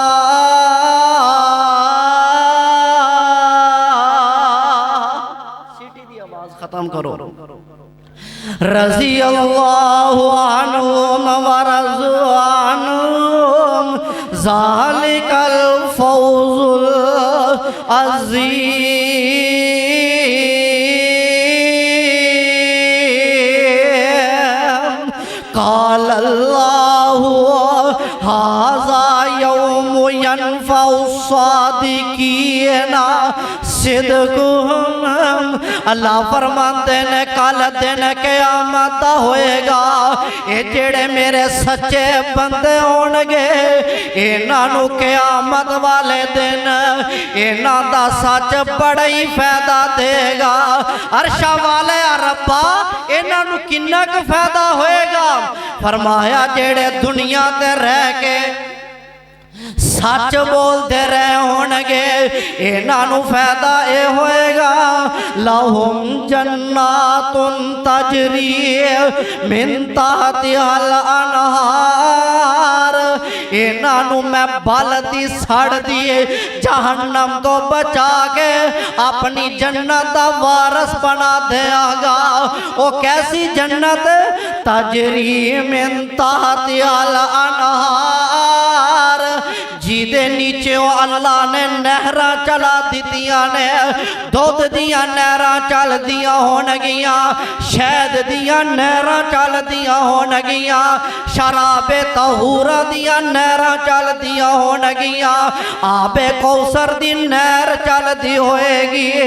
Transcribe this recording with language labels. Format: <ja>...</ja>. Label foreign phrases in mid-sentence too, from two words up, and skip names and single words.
<ur>ختم کرو۔</ur> <ar>رضی اللہ عنہم ورضوا عنہم ذالک الفوز अज़ीम। قال الله هذا يوم ينفع الصادقين صدقهم.</ar> <pa>اللہ فرماتے نے کل دن قیامت دا ہوئے گا، ایہ جیڑے میرے سچے بندے ہوݨگے انہاں نوں قیامت والے دن انہاں دا سچ بڑا ہی فائدہ دے گا. عرشاں والے ربا انہاں نوں کنا ک فائدہ ہوئے گا? فرمایا جیڑے دنیا تے رہ کے سچ بولتے رہے ہوݨگے انہاں نوں فائدہ اے ہوئے گا.</pa> <ar>لهم جنات تجري من تحتها الأنهار.</ar> <pa>انہاں نوں میں بلدی سڑدی جہنم تو بچا کے اپنی جنت دا وارث بنا دیاں گا. او کیسی جنت?</pa> <ar>تجري من تحتها الأنهار,</ar> <pa>جدے نیچے اللہ نے نہراں چلا دتیاں نے، دودھ دیاں نہراں چلدیاں ہوݨگیاں، شہد دیاں نہراں چلدیاں ہوݨگیاں، شرابِ طہورا دیاں نہراں چلدیاں ہوݨگیاں، آبِ کوثر دی نہر چلدی ہوئے گی.</pa>